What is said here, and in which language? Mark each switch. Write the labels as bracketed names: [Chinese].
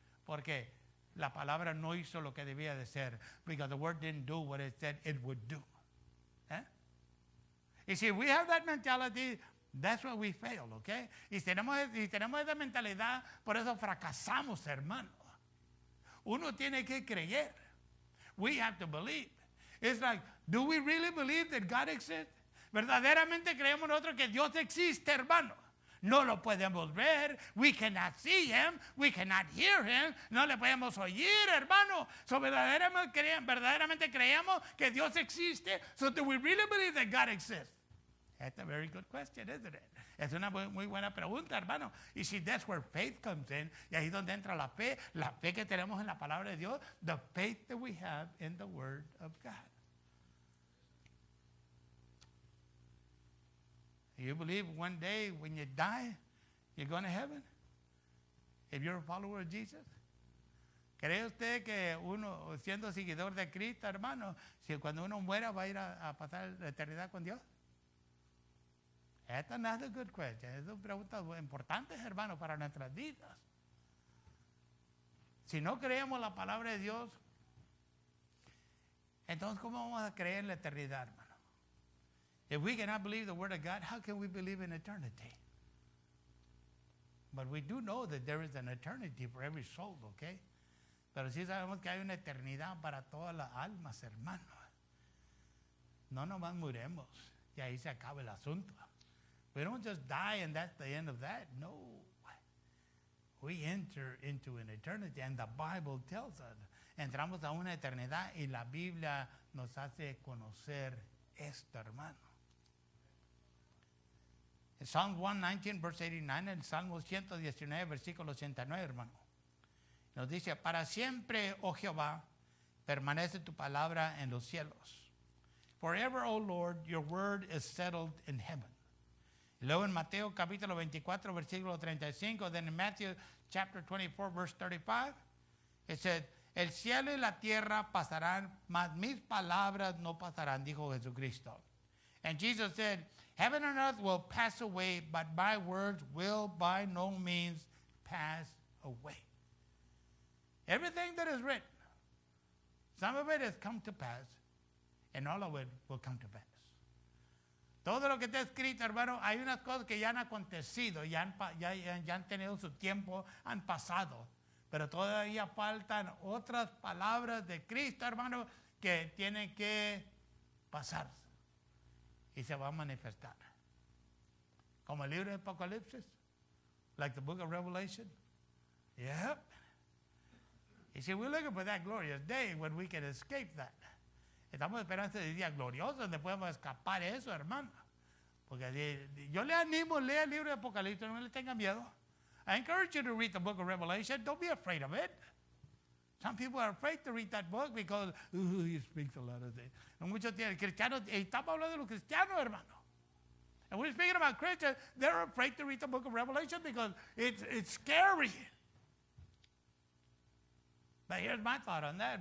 [Spanish] Porque la palabra no hizo lo que debía de ser. [English] Because the word didn't do what it said it would do. [Spanish] Y si [English] we have that mentality, that's where we fail, okay? [Spanish] Y tenemos esa mentalidad, por eso fracasamos, hermano. Uno tiene que creer. [English] We have to believe. It's like, do we really believe that God exists? [Spanish] ¿Verdaderamente creemos nosotros que Dios existe, hermano? No lo podemos ver. [English] We cannot see Him. We cannot hear Him. [Spanish] No le podemos oír, hermano. So verdaderamente creemos que Dios existe. [English] So do we really believe that God exists? That's a very good question, isn't it? [Spanish] Es una muy buena pregunta, hermano. Y si [English] that's where faith comes in, [Spanish] y ahí es donde entra la fe que tenemos en la palabra de Dios, [English] the faith that we have in the Word of God. You believe one day when you die, you're going to heaven? If you're a follower of Jesus? [Spanish] ¿Cree usted que uno, siendo seguidor de Cristo, hermano, si cuando uno muera va a ir a pasar la eternidad con Dios? Esta no es [English] a good question. [Spanish] Es una pregunta importante, hermano, para nuestras vidas. Si no creemos la palabra de Dios, entonces ¿cómo vamos a creer en la eternidad, hermano? [English] If we cannot believe the Word of God, how can we believe in eternity? But we do know that there is an eternity for every soul, okay? [Spanish] Pero sí sabemos que hay una eternidad para todas las almas, hermano. No nomás muremos y ahí se acaba el asunto. [English] We don't just die and that's the end of that. No. We enter into an eternity and the Bible tells us. [Spanish] Entramos a una eternidad y la Biblia nos hace conocer esto, hermano. En [English] Psalm 119, verse 89, [Spanish] en Salmo 119, versículo 89, hermano. Nos dice, para siempre, oh Jehová, permanece tu palabra en los cielos. [English] Forever, O Lord, your word is settled in heaven. [Spanish] Y luego en Mateo capítulo 24, versículo 35, [English] then in Matthew chapter 24, verse 35, it said, [Spanish] el cielo y la tierra pasarán, mas mis palabras no pasarán, dijo Jesucristo. [English] And Jesus said, heaven and earth will pass away, but my words will by no means pass away. Everything that is written, some of it has come to pass, and all of it will come to pass. [Spanish] Todo lo que está escrito, hermano, hay unas cosas que ya han acontecido, ya han tenido su tiempo, han pasado. Pero todavía faltan otras palabras de Cristo, hermano, que tienen que pasar. Y se va a manifestar. Como el libro de Apocalipsis, [English] like the book of Revelation. Yep. [Spanish] Y si [English] we're looking for that glorious day when we can escape that. [Spanish] Estamos esperando ese día glorioso donde podemos escapar eso, hermano. Porque yo le animo, lea el libro de Apocalipsis, no le tenga miedo. [English] I encourage you to read the book of Revelation. Don't be afraid of it. Some people are afraid to read that book because he speaks a lot of things. [Spanish] Muchos cristianos, estamos hablando de los cristianos, hermano. [English] And we're speaking about Christians, they're afraid to read the book of Revelation because it's scary. But here's my thought on that.